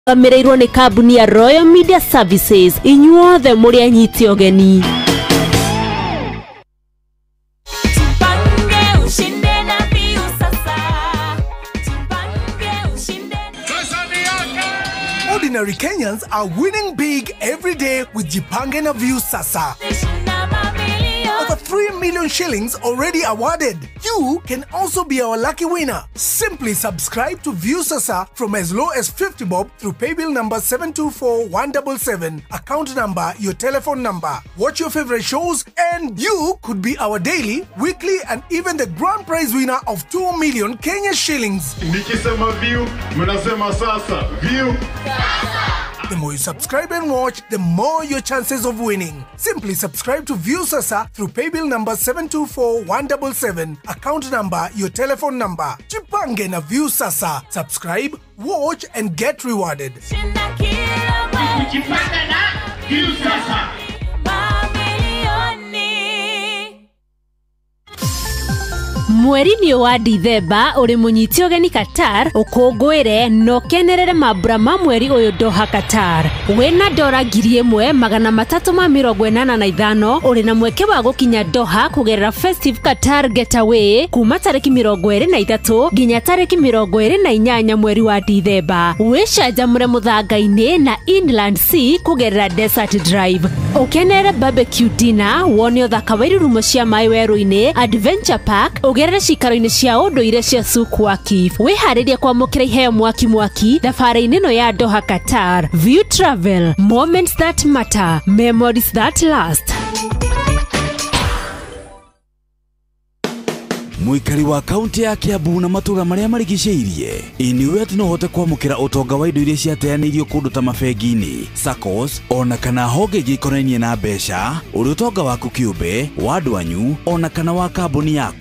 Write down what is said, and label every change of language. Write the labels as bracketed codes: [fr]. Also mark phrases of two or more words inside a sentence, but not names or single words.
[ki] Amereirwo ni kambuni ya Royal Media Services inyuothe muri anyiti ogeni. [en] Ordinary Kenyans are winning big every day with Jipange na Viusasa. Over 3 million shillings already awarded. You can also be our lucky winner. Simply subscribe to Viusasa from as low as 50 bob through paybill number 724177, account number, your telephone number. Watch your favorite shows and you could be our daily, weekly and even the grand prize winner of 2 million Kenya shillings. [sw] Nikisema view, mnasema sasa. [en] View. The more you subscribe and watch, the more your chances of winning. Simply subscribe to Viusasa through paybill number 724177, account number, your telephone number. Jipange na Viusasa. Subscribe, watch and get rewarded. Jipange na Viusasa. [ki] Mweri ni wa Dithemba uri munyiti ogeni Qatar ukungwire no kenerere mabura ma mweri uyu Doha Qatar. Wena dora 1385 uri na mweke wa gukinya Doha kugerera Festive Qatar Getaway kuma tariki 23 nginya tariki 28 mweri wa Dithemba. Wishanjamure muthanga-ini na Inland Sea kugerera Desert Drive. Ukenere [en] barbecue dinner, [ki] wone uthaka wa irurumo cia mai weru-ini, Adventure Park, ugerere cikaro-ini cia unduire cia Suku Wakif. Wiharirie kwamukira iheo mwaki thabari-ini no ya Doha Qatar. [en] View Travel, moments that matter, memories that last. [ki] Muikari wa kaunti ya Kiambu na matura maria marigiceirie iniwe ati no hote kwamukira utonga wa indo iria ciateanirio kundu ta mabegi-ini, SACCOs ona kana honge ikonainie na mbeca, uri utonga waku kiumbe wa andu anyu ona kana wa kambuni yaku.